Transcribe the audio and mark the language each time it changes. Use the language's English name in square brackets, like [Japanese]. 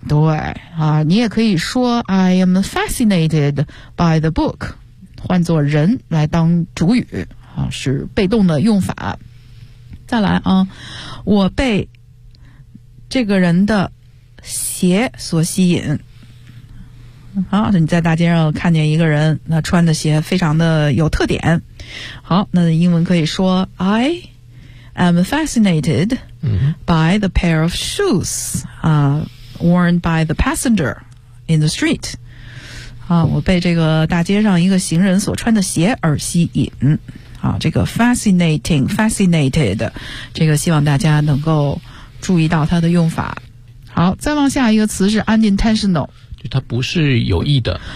[Chinese] 对啊，你也可以说 [English] I am fascinated by the book， [Chinese] 换作人来当主语。是被动的用法。再来啊，我被这个人的鞋所吸引啊，你在大街上看见一个人，那穿的鞋非常的有特点。好，那英文可以说 [English] I am fascinated by the pair of shoes worn by the passenger in the street. [Chinese] 啊，我被这个大街上一个行人所穿的鞋而吸引。啊，这个 fascinating, fascinated, 这个希望大家能够注意到它的用法。好，再往下一个词是 unintentional。就它不是有意的，